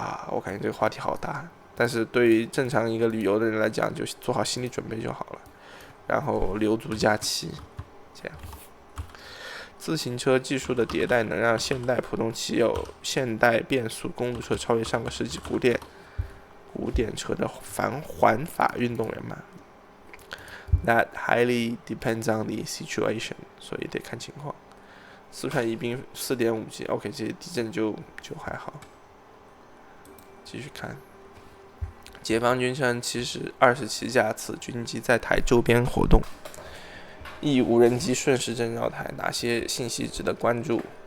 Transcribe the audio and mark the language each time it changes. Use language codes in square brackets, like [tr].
[zh] 我感觉这个话题好大，但是对于正常一个旅游的人来讲，就做好心理准备就好了。然后留足假期，这样。自行车技术的迭代能让现代普通骑有现代变速公路车超越上个世纪古典车的环法运动员嘛。 [en] That highly depends on the situation， [zh] 所以得看情况。四川宜宾4.5级 ，OK， 这些地震就还好。继续看，解放军称27架次军机在台周边活动，一无人机顺时针绕台，哪些信息值得关注？